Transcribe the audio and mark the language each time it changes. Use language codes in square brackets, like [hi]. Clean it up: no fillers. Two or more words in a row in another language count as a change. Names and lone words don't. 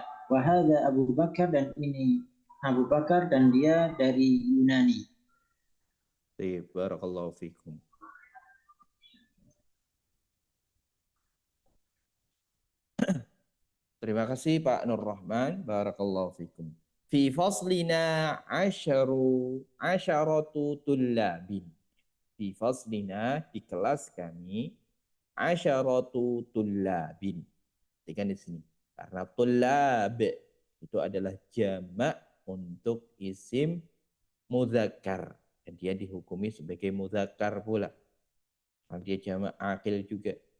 [id] Wahada Abu Bakar dan ini Abu Bakar dan dia dari Yunani. [ar] بارك الله فيكم. [id] Terima kasih Pak Nur Rahman. [ar] بارك الله فيكم. في فصلنا عشرة طلاب. في فصلنا, [id] di kelas kami, [ar] عشرة طلاب. [id] Perhatikan di sini. Karena tullab itu adalah jamak untuk [ar] اسم مذكر. [id] Dan dia dihukumi sebagai mudzakkar pula. Karena dia [ar] جمع عاقل [id] juga.